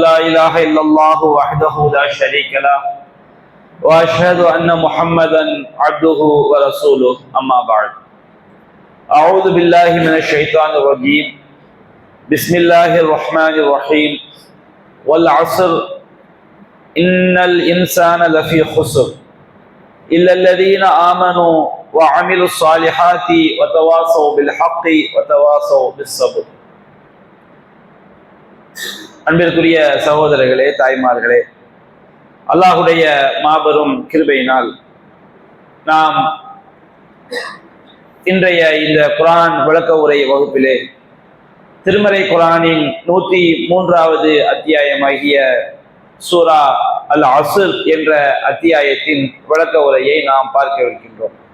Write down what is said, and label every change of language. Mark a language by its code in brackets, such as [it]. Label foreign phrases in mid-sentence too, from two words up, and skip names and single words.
[ar] لا إله إلا الله وحده لا شريك له وأشهد أن محمدا عبده ورسوله أما بعد أعوذ بالله من الشيطان الرجيم بسم الله الرحمن الرحيم والعصر إن الإنسان لفي خسر إلا الذين آمنوا وعملوا الصالحات وتواصوا بالحق وتواصوا بالصبر. [ta] அன்பிற்குரிய சகோதரர்களே, தாய்மார்களே, அல்லாஹுடைய மாபெரும் கிருபையினால் நாம் இன்றைய இந்த குர்ஆன் விளக்க உரை வகுப்பிலே திருமறை குர்ஆனின் 103வது அத்தியாயமாகிய சூரா அல் அஸ்ர் என்ற அத்தியாயத்தின் விளக்க உரையை நாம் பார்க்க இருக்கின்றோம்.